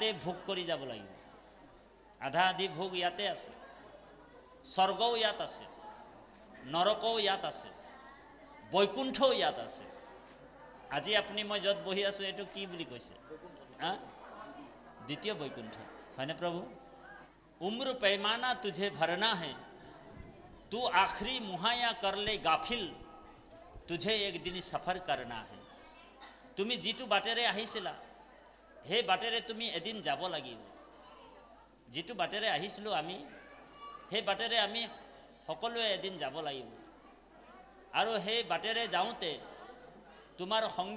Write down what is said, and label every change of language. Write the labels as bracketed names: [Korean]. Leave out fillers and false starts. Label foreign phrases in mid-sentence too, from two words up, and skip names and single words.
[Assamese] ভোগ কৰি যাব লাগিব আধা আধি ভোগ ইয়াতে আছে স্বৰ্গও ইয়াত আছে নৰকও ইয়াত আছে বৈকুণ্ঠও ইয়াত আছে আজি আপুনি মই য'ত বহি আছোঁ এইটো কি বুলি কৈছে দ্বিতীয় বৈকুণ্ঠ হয়নে প্ৰভু [Hindi] उम्र पैमाना तुझे भरना है तू आखिरी मुहैया कर ले गाफिल तुझे एक दिन सफर करना है [Assamese] তুমি যিটো বাটেৰে আহিছিলা সেই বাটেৰে তুমি এদিন যাব লাগিব যিটো বাটেৰে আহিছিলো আমি সেই বাটেৰে আমি সকলোৱে এদিন যাব লাগিব আৰু সেই বাটেৰে যাওঁতে তোমাৰ সংগী